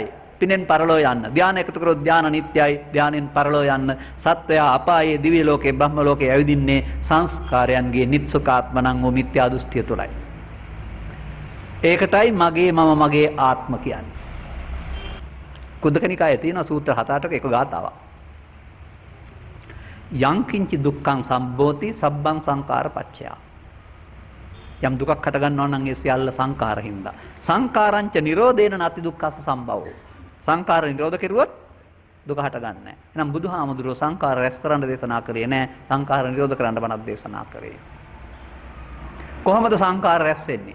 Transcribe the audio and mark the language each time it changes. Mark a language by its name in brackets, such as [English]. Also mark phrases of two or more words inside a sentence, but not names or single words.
[Sinhala] පිනෙන් පරලෝ යන්න. ධාන එකතු කරොත් ධාන නිට්ටයයි. ධානෙන් පරලෝ යන්න. සත්වයා අපායේ දිව්‍ය ලෝකේ බ්‍රහ්ම ලෝකේ ඇවිදින්නේ සංස්කාරයන්ගේ නිත්සුකාත්මනං වූ මිත්‍යා දෘෂ්ටිය තුලයි. ඒකටයි මගේ මම මගේ ආත්ම කියන්නේ. කුද්දක නිකායේ තියෙන සූත්‍ර 7-8ක එක ගාතාවක්. [Pali] යං කිංචි දුක්ඛං සම්භෝති සබ්බං සංකාර පච්චය. [Sinhala] යම් දුකක් හට ගන්නවා නම් ඒ සියල්ල සංකාර හින්දා. [Pali] සංකාරංච නිරෝධේන නැති දුක්ඛස සම්භවෝ. [Sinhala] සංකාර නිරෝධ කෙරුවොත් දුක හට ගන්නෑ නැහැ. එහෙනම් බුදුහාමුදුරුවෝ සංකාර රැස් කරන්න දේශනා කරේ නෑ. සංකාර නිරෝධ කරන්න බණක් දේශනා කරේ. කොහොමද සංකාර රැස් වෙන්නේ?